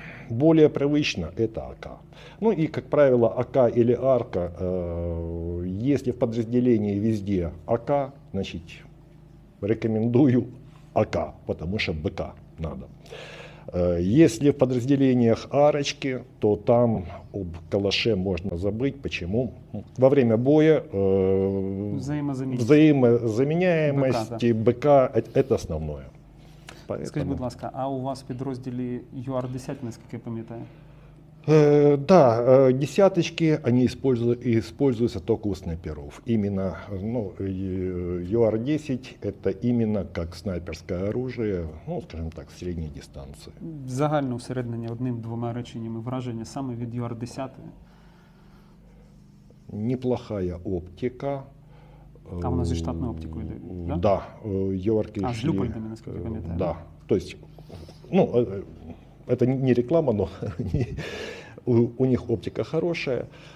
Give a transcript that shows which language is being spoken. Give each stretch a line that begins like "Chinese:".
Russian: более привычно это АК. Ну и, как правило, АК или арка, если в подразделении везде АК, значит, рекомендую АК, потому что БК надо. Если в подразделениях арочки, то там об калаше можно забыть. Почему? Во время боя взаимозаменяемость БК это основное. Поэтому...
Ukrainian: Скажіть, будь ласка, а у вас в підрозділі ЮАР-10, наскільки я пам'ятаю?
Russian: Да, десяточки, они используются только у снайперов. Именно ЮАР-10 это именно как снайперское оружие, ну, скажем так, средней дистанции.
Ukrainian: Загальне усереднення одним-двома реченнями враження саме від ЮАР-10?
Russian: Неплохая оптика. А у нас же штатную оптику идет, да? Да, ЮАРки. А, с люпольдами, насколько я
Ukrainian: пам'ятаю.
Russian: Да, то есть, ну, это не реклама, но у них оптика хорошая.